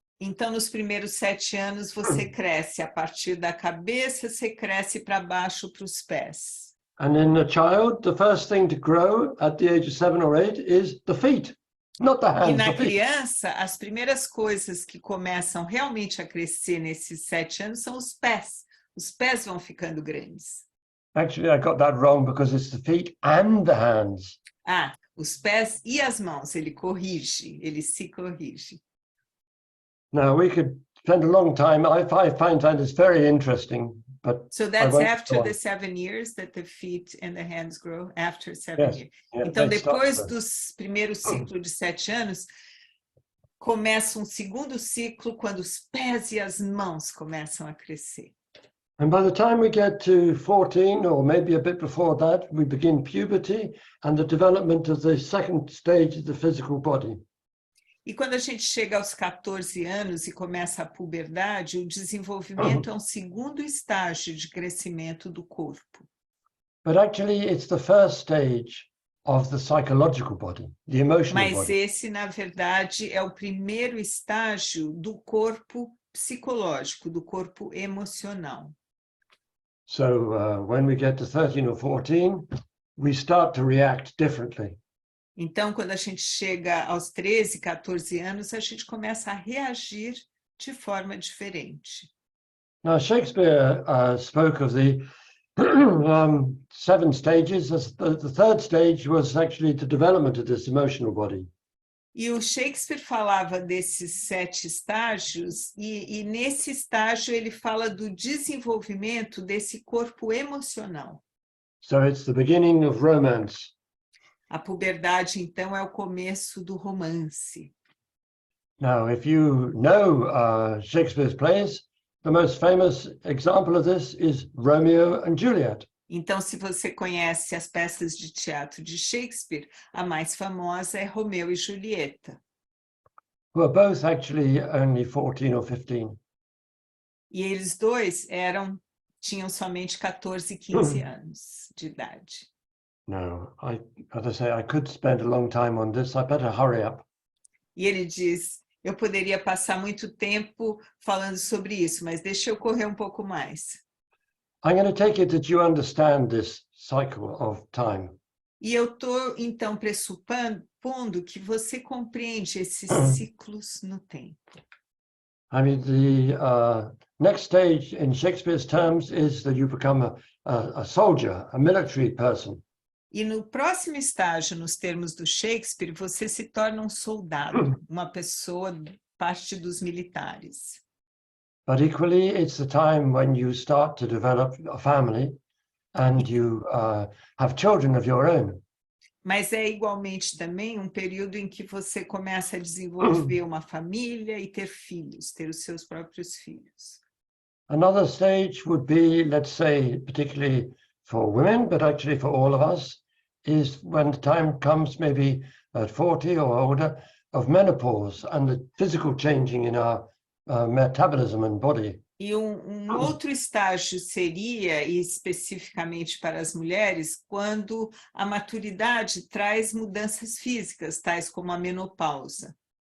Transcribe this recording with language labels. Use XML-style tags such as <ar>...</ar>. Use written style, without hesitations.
<pt>Então, nos primeiros 7 anos, você cresce a partir da cabeça, você cresce para baixo, para os pés.</pt> <en>And in a child, the first thing to grow at the age of 7 or 8 is the feet, not the hands.</en> <pt>E na criança, as primeiras coisas que começam realmente a crescer nesses 7 anos são os pés. Os pés vão ficando grandes.</pt> <en>Actually, I got that wrong because it's the feet and the hands.</en> <pt>Os pés e as mãos, ele corrige, ele se corrige.</pt> <en>Now, we could spend a long time. I find that very interesting. But so that's after the 7 years that the feet and the hands grow, after 7 years. Yeah,</en> <pt>então, depois dos primeiros ciclos de 7 anos, começa um segundo ciclo quando os pés e as mãos começam a crescer.</pt> <en>And by the time we get to 14, or maybe a bit before that, we begin puberty and the development of the second stage of the physical body.</en> <pt>E quando a gente chega aos 14 anos e começa a puberdade, o desenvolvimento é um segundo estágio de crescimento do corpo.</pt> <en>But actually, it's the first stage of the psychological body, the emotional body.</en> <pt>Mas esse, na verdade, é o primeiro estágio do corpo psicológico, do corpo emocional.</pt> <en>So when we get to 13 or 14, we start to react differently.</en> <pt>Então, quando a gente chega aos 13, 14 anos, a gente começa a reagir de forma diferente.</pt> <en>Now, Shakespeare spoke of the 7 stages. As the third stage was actually the development of this emotional body.</en> <pt>E o Shakespeare falava desses 7 estágios, e nesse estágio ele fala do desenvolvimento desse corpo emocional.</pt> <en>So it's the beginning of romance.</en> <pt>A puberdade, então, é o começo do romance.</pt> <en>Now, if you know Shakespeare's plays, the most famous example of this is Romeo and Juliet.</en> <pt>Então, se você conhece as peças de teatro de Shakespeare, a mais famosa é Romeu e Julieta.</pt> <en>Who are both actually only 14 or 15.</en> <pt>E eles dois tinham somente 14 e 15 anos de idade.</pt> <en>No, as I say, I could spend a long time on this. I better hurry up.</en> <pt>E ele diz, Eu poderia passar muito tempo falando sobre isso, mas deixa eu correr um pouco mais.</pt> <en>I'm going to take it that you understand this cycle of time.</en> <pt>E eu estou, então, pressupondo que você compreende esses ciclos no tempo.</pt> <en>I mean, the next stage in Shakespeare's terms is that you become a soldier, a military person.</en> <pt>E no próximo estágio, nos termos do Shakespeare, você se torna um soldado, uma pessoa parte dos militares.</pt> <en>But equally, it's the time when you start to develop a family and you have children of your own.</en> <pt>Mas é igualmente também um período em que você começa a desenvolver uma família e ter filhos, ter os seus próprios filhos.</pt> <en>Another stage would be, let's say, particularly for women, but actually for all of us, is when the time comes, maybe at 40 or older, of menopause and the physical changing in our metabolism and body.</en> <pt>E um outro estágio seria, e especificamente para as mulheres, quando a maturidade traz mudanças físicas, tais como a menopausa.</pt>